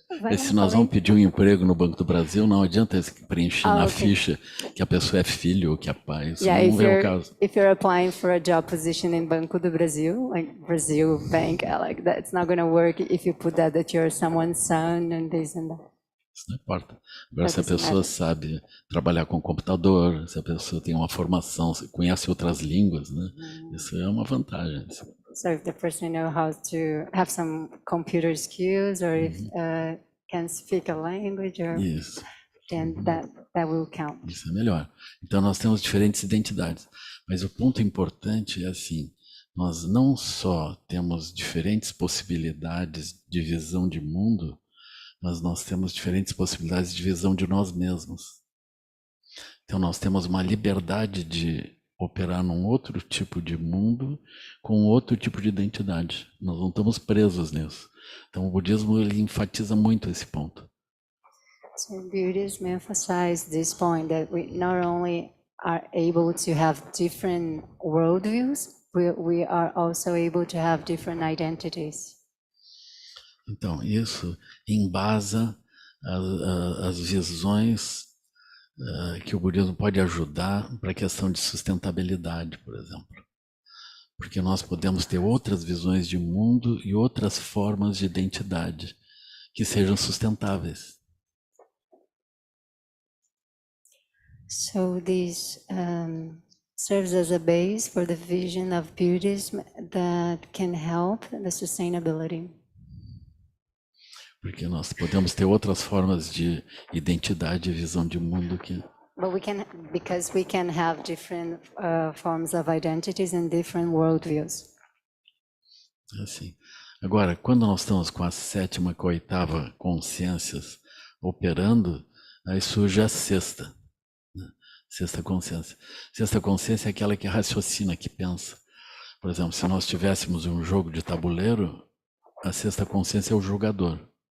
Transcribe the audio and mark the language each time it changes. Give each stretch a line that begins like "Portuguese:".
Portuguese: E se nós vamos pedir um emprego no Banco do Brasil, não adianta preencher na ficha que a pessoa é filho ou que é pai. Isso não é o caso.
English: If you're applying for a job position in Banco do Brasil, like Brazil Bank, like that, it's not going to work if you put that you're someone's son and this and that.
Portuguese: Isso não importa. Agora, se a pessoa sabe trabalhar com computador, se a pessoa tem uma formação, conhece outras línguas, né? Isso é uma vantagem.
English: So if the person knows how to have some computer skills, or if can speak a language, or then that will count.
Portuguese: Isso é melhor. Então nós temos diferentes identidades, mas o ponto importante é assim: nós não só temos diferentes possibilidades de visão de mundo, mas nós temos diferentes possibilidades de visão de nós mesmos. Então nós temos uma liberdade de operar num outro tipo de mundo com outro tipo de identidade. Nós não estamos presos nisso. Então o budismo ele enfatiza muito esse ponto.
English: So Buddhism emphasizes this point that we not only are able to have different worldviews, we are also able to have different identities.
Portuguese: Então isso embasa as visões que o budismo pode ajudar para a questão de sustentabilidade, por exemplo. Porque nós podemos ter outras visões de mundo e outras formas de identidade que sejam sustentáveis.
English: So this serves as a base for the vision of Buddhism that can help the sustainability.
Portuguese: Porque nós podemos ter outras formas de identidade e visão de mundo que
English: But because we can have different forms of identities and different worldviews.
Portuguese: assim. Agora, quando nós estamos com a sétima, com a oitava consciências operando, aí surge a sexta, né? Sexta consciência. Sexta consciência é aquela que raciocina, que pensa. Por exemplo, se nós tivéssemos um jogo de tabuleiro, a sexta consciência é o jogador.